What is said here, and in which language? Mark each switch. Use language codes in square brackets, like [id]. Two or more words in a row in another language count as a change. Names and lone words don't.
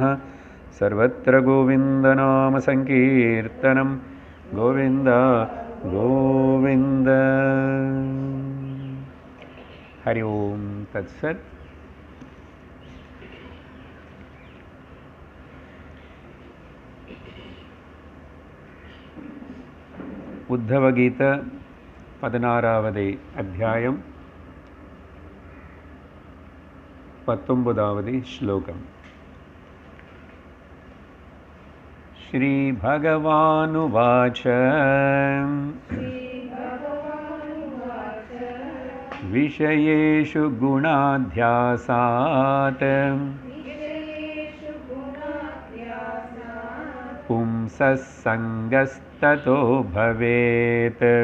[sa] सर्वत्र गोविन्दनामसङ्कीर्तनं गोविन्द गोविन्द। हरि ओं तत्सत्। [ta] उद्धवगीत 16வது அத்தியாயம் 19வது श्लोकम्। [sa] श्री भगवानुवाच विषयेषु गुणाध्यासात् पुंसः सङ्गस्ततो भवेत्।